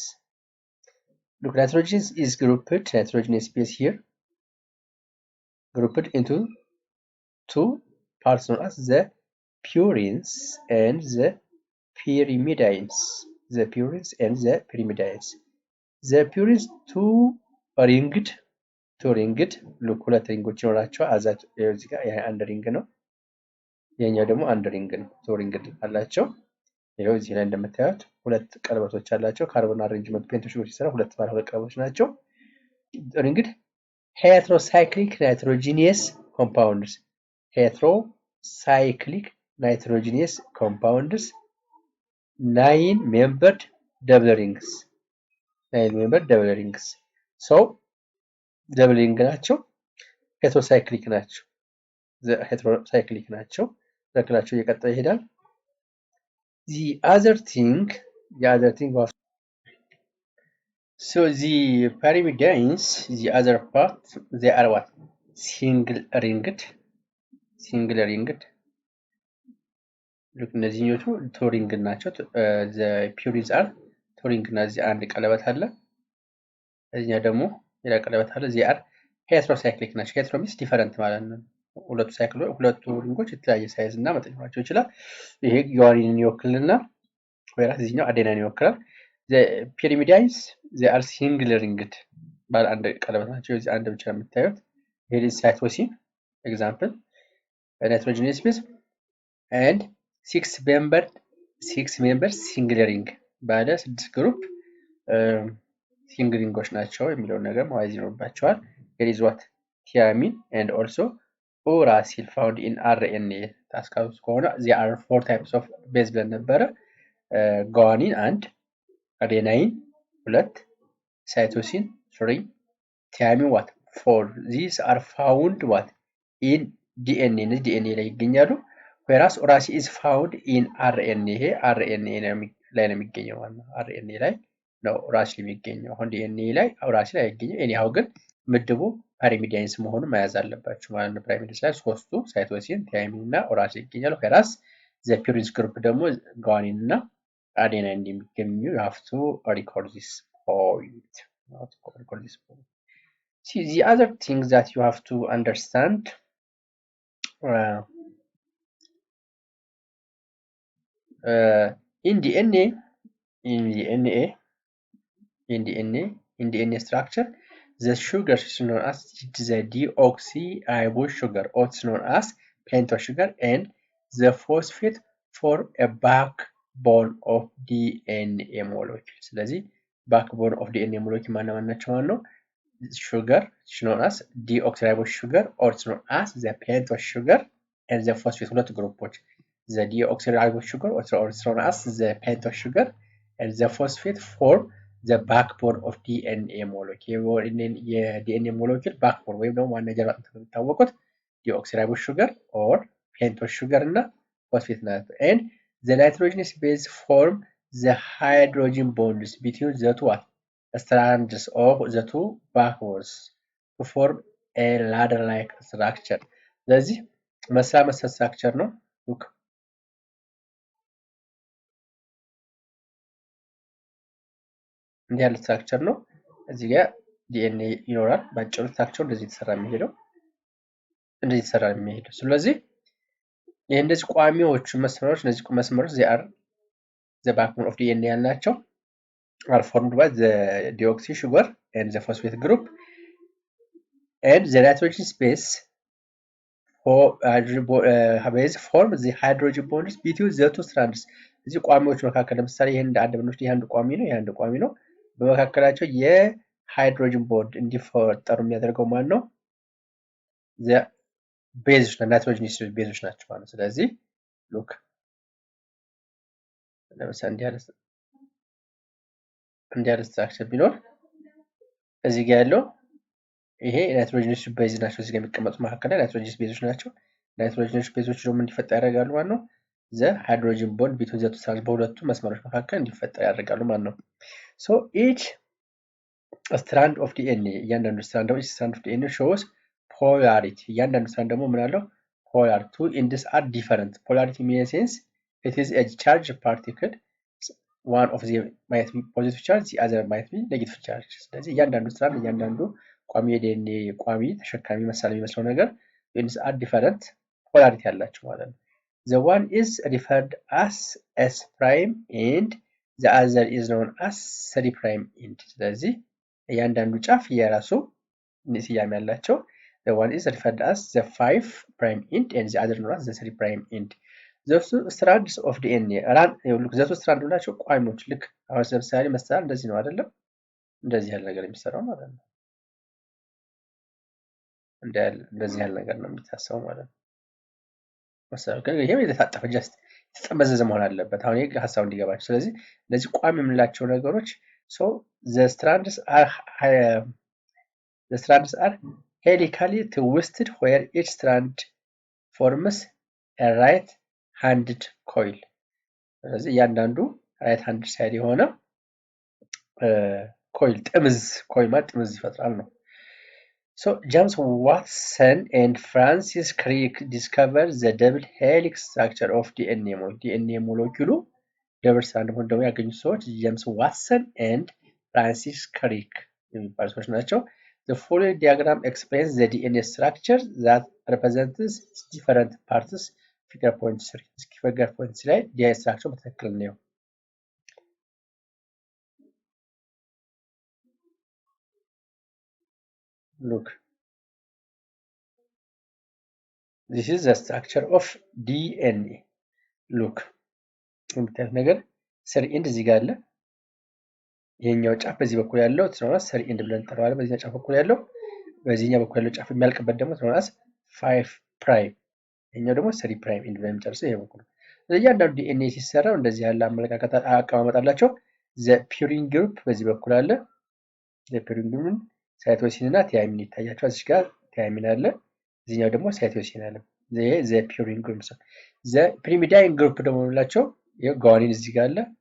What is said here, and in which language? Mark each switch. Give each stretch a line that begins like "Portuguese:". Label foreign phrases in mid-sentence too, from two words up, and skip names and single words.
English: Look, nitrogen is grouped, nitrogenous base here, grouped into two parts known as the purines and the pyrimidines. The purines and the pyrimidines. The purines two ringed. Look,
Amharic: ሁለት ሪንጎች ይኖራቸዋል። አዛት እዚህ ጋር ይሄ አንድ ሪንግ ነው። የኛው ደግሞ አንድ ሪንግ ነው።
English: two ringed
Amharic: አላቸው። ይሄው እዚህ ላይ እንደምታዩት ሁለት ቀለበቶች አላቸው።
English: carbon arrangement pento sugar
Amharic: ሲሰራ ሁለት ባለ ሁለት ቀለበቶች ናቸው።
English: ringed heterocyclic nitrogenous compounds. Heterocyclic nitrogenous compounds. 9-membered double rings. 9-membered double rings. So double ring
Amharic: ናቸው። heterocyclic ናቸው። heterocyclic ናቸው። ተክላቸው እየቀጠለ ይሄዳል።
English: the other thing was so the pyrimidines, the other part, they are what? single ringed. look
Amharic: እነዚህኞቹ
English: two ring
Amharic: ናቸው።
English: the purines are two ring
Amharic: እና እዚህ አንድ ቀለበት አለ። እዚህኛው ደግሞ ሌላ ቀለበት አለ።
English: they are heterocyclic
Amharic: ናቸው።
English: hetero means different
Amharic: ማለት ነው። ሁለቱ ሪንጎች የተለያየ ሳይዝ እና መጠን ሊኖራቸው ይችላል። ይሄ ጓኒንን ይወክልና ወይራስ እዚህኛው አዴናይን ይወክላል።
English: the pyrimidines they are single ringed
Amharic: ባለ አንድ ቀለበት ናቸው። እዚህ አንድ ብቻ የምታዩት ይሄ
English: cytosine example nitrogenous base and 6-membered single ring
Amharic: ባለ 6 ግሩፕ ሲንግል ሪንጎች ናቸው የሚለውን ነገር ማወቅ ይኖርባቸዋል።
English: there is what? thymine and also uracil found in RNA.
Amharic: ታስታውሱ ከሆነ
English: there are 4 types of base
Amharic: ብለን ነበረ።
English: guanine and adenine 2, cytosine 3, thymine what? 4. These are found what? in DNA.
Amharic: DNA ላይ ይገኛሉ።
English: whereas uracil is found in RNA.
Amharic: ይሄ RNA ላይ ነው የሚገኘው ማለት ነው። RNA ላይ ነው uracil የሚገኘው። አሁን DNA ላይ uracil አይገኝም። anyhow ግን ምድቡ ፓሪሚዳይንስ መሆኑን መያዝ አለባችሁ ማለት ነው። ፓሪሚዳይንስ ላይ ሶስቱ ሳይቶሲን፣ ታይሚን እና ኦራስ ይገኛሉ። ከራስ
English: the purines group
Amharic: ደግሞ ጓኒን እና አዴናይን እንደሚገኙ
English: you have to record this point. See, the other thing that you have to understand in DNA structure, the sugar is known as the deoxyribose sugar, also known as pentose sugar, and the phosphate form a backbone of DNA molecule.
Amharic: ስለዚህ
English: backbone of DNA molecule
Amharic: ማናቸው ማለት ነው?
English: Sugar is known as deoxyribose sugar, also known as the pentose sugar, and the phosphate
Amharic: ሁለት ግሩፖች
English: the deoxyribose sugar, also known as the pentose sugar, and the phosphate form the backbone of DNA molecule.
Amharic: የዲኤንኤ ሞለኪል ባክቦን ወይም ደግሞ ዋና ጀርባ አጥንት የሚታወቁት
English: deoxyribose sugar or pentose sugar እና phosphate ናቸው። and the nitrogenous base form the hydrogen bonds between the two strands of the two backbones to form a ladder-like structure.
Amharic: ስለዚህ መሰል ስትራክቸር ነው። look እንዲህ ያለ ስትራክቸር ነው። እዚህ ጋር ዲኤንኤ ይኖራል። ባጭሩ ስትራክቸሩ እንደዚህ የተሰራ የሚሄደው ስለዚህ ይሄ እንደዚህ ቋሚዎቹ መስመሮች እነዚህ መስመሮች
English: they are the backbone of DNA ያልናቸው are formed by the deoxy sugar and the phosphate group, and the nitrogen base form the hydrogen bonds between the two strands.
Amharic: እዚህ ቋሚዎች መካከል ለምሳሌ ይሄን አንድ ብንወስድ ይሄ አንድ ቋሚ ነው፣ ይሄ አንድ ቋሚ ነው። በመካከላቸው የሃይድሮጅን ቦንድ እንዲፈጠሩ የሚያደርገው ማን ነው? ቤዞች ናይትሮጂነስ ቤዞች ናቸው ማለት ነው። ስለዚህ ሉክ ለምሳሌ እንዲህ ያለ ስትራክቸር ቢኖር እዚህ ጋር ያለው ይሄ ናይትሮጂነስ ቤዝ ናቸው። እዚህ ጋር የሚቀመጡት መካከል ላይ ናይትሮጂነስ ቤዞች ናቸው። ናይትሮጂነስ ቤዞች ደግሞ እንዲፈጠር ያደርጋሉ ማለት ነው።
English: the hydrogen bond between the two strands
Amharic: በሁለቱ መስመሮች መካከል እንዲፈጠር ያደርጋሉ ማለት ነው።
English: so each strand of DNA
Amharic: እያንዳንዱ
English: strand of DNA shows polarity
Amharic: እያንዳንዱ ስትራንድ ደግሞ ምን አለው?
English: polarity. Two ends are different. Polarity means it is a charged particle. One of them might be positive charge, the other might be negative charge.
Amharic: ስለዚህ እያንዳንዱ ስትራንድ እያንዳንዱ ቋሚ የዲኤንኤ ቋሚ ተሸካሚ መሳል የሚመስለው ነገር
English: ends are different polarity
Amharic: ያላቸው ማለት ነው።
English: The one is referred as S prime end, the other is known as 3 prime end.
Amharic: ስለዚህ እያንዳንዱ ጫፍ የራሱ ስያሜ ያላቸው
English: the one is referred as the 5 prime end and the other known as the 3 prime end. The strands of DNA look the strands
Amharic: ናቸው ቋሚዎች። ልክ አሁን ለምሳሌ መሰላል እንደዚህ ነው አይደለም? እንደዚህ ያለ ነገር የሚሰራው ማለት ነው። እንደዚህ ያለ ነገር ነው የሚታሰበው ማለት ነው። መሰላል ግን ይሄ የተጣጠፈ ጀስት የተጠመዘዘ መሆን አለበት። አሁን ይሄ ሐሳቡ እንዲገባችሁ። ስለዚህ እነዚህ ቋሚ የምንላቸው ነገሮች
English: so the strands are helically twisted where each strand forms a right-handed coil.
Amharic: ስለዚህ እያንዳንዱ
English: right handed side
Amharic: የሆነ ኮይል ጥምዝ ይፈጥራል ነው።
English: So James Watson and Francis Crick discovered the double helix structure of DNA molecule. double strand
Amharic: ሆነ ደግሞ ያገኙ ሰዎች ጄምስ ዋትሰን
English: and Francis Crick
Amharic: የሚባሉ ሰዎች ናቸው።
English: The following diagram explains the DNA structure that represents different parts. Figure point 3 figure point 3 ላይ DNA structure
Amharic: በትክክል ነው።
English: Look, this is the structure of DNA. Look,
Amharic: የምታዩት ነገር
English: three end
Amharic: እዚህ ጋር አለ። ይሄኛው ጫፍ በዚህ በኩል ያለው ትኖራስ
English: three end
Amharic: ብለን እንጠራዋለን። በዚህ ጫፍ በኩል ያለው በዚህኛው በኩል ያለው ጫፍ የሚያልቅበት ደግሞ ትኖራስ
English: 5 prime፣
Amharic: ይሄኛው ደግሞ
English: 3 prime end
Amharic: ብለን እንጨርሰው ይሄ በኩል። እያንዳንዱ ዲኤንኤ ሲሰራው እንደዚህ ያለ አመለካከት አቀማመጣላቸው።
English: the purine group
Amharic: በዚህ በኩል አለ።
English: the purine group
Amharic: ሳይቶሲን እና ታይሚን ይታያቸዋል። እዚህ ጋር ታይሚን አለ፣ እዚህኛው ደግሞ ሳይቶሲን አለ።
English: the purine group the pyrimidine group
Amharic: ደግሞ ብላቸው ጓኒን እዚህ ጋር አለ፣